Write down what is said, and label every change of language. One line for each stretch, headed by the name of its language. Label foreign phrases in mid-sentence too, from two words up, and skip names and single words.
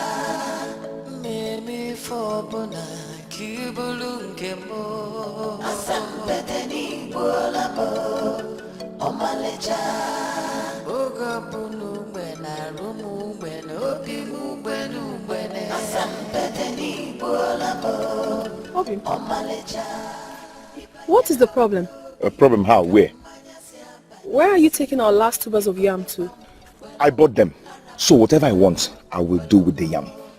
English: Mimi Fobona, Kibulungemo, Asampedeni Bolamo, Omalecha, Ogabunu, Bena, Rumu, Beno, Pimu, Benu, Bene, Asampedeni Bolamo, Omalecha. What is the problem? A problem how? Where? Where are you taking our last 2 bags of yam to? I bought them. So whatever I want, I will do with the yam.